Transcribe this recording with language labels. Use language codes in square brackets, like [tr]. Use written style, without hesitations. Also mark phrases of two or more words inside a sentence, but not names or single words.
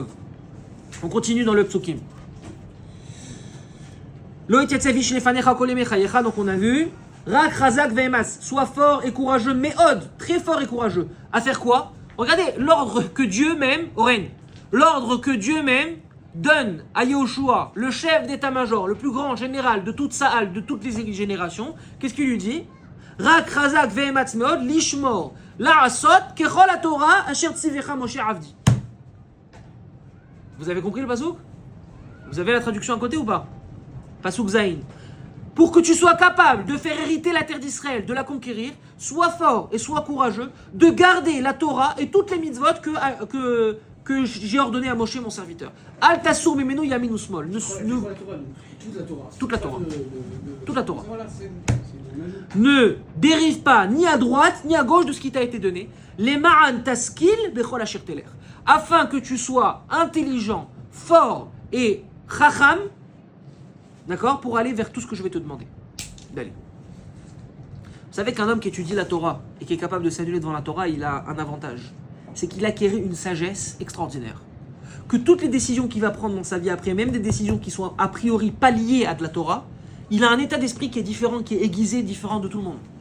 [fr] On continue dans le psukim. Donc on a vu [he] רק חזק ואמץ, [fr] sois fort et courageux, Méod, très fort et courageux. À faire quoi? Regardez l'ordre que Dieu même, Oren, l'ordre que Dieu même donne à Yehoshua, le chef d'état-major, le plus grand général de toute Saal, de toutes les générations. Qu'est-ce qu'il lui dit? [he] רק חזק ואמץ מאד לשמור לעשות ככל התורה אשר צוך משה עבדי. [fr] Vous avez compris le pasouk? Vous avez la traduction à côté ou pas? [he] פסוק ז. [fr] Pour que tu sois capable de faire hériter la terre d'Israël, de la conquérir, sois fort et sois courageux, de garder la Torah et toutes les mitzvot que j'ai ordonné à Moshe, mon serviteur. [he] אל תסור ממנו ימין ושמאל. [fr] Toute la Torah. Toute la Torah. Ne dérive pas ni à droite ni à gauche de ce qui t'a été donné. [he] למען תשכיל בכל אשר תלך. [fr] Afin que tu sois intelligent, fort et chacham, d'accord, pour aller vers tout ce que je vais te demander d'aller. Vous savez qu'un homme qui étudie la Torah et qui est capable de s'annuler devant la Torah, il a un avantage. C'est qu'il acquiert une sagesse extraordinaire. Que toutes les décisions qu'il va prendre dans sa vie après, même des décisions qui sont a priori pas liées à de la Torah, il a un état d'esprit qui est différent, qui est aiguisé, différent de tout le monde.